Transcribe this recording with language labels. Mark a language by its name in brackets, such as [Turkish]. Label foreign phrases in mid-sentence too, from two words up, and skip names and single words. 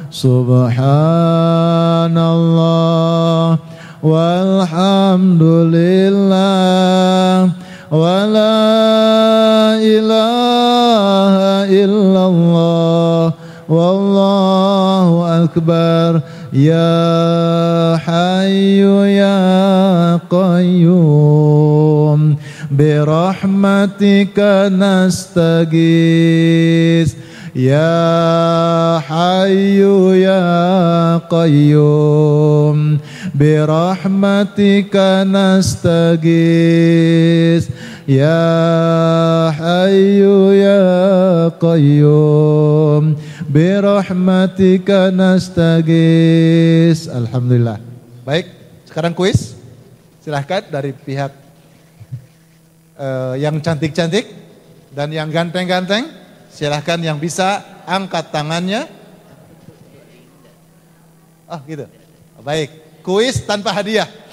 [Arabic] سبحان الله والحمد لله ولا إله إلا الله والله أكبر. يا حي يا قيوم برحمتك نستغيث. يا حي يا قيوم برحمتك نستغيث. يا حي يا قيوم برحمتك نستغيث. [Indonesian] Alhamdulillah. Baik, sekarang kuis. Silahkan dari pihak yang cantik-cantik dan yang ganteng-ganteng. Silahkan yang bisa angkat tangannya. Oh gitu. Baik, kuis tanpa hadiah.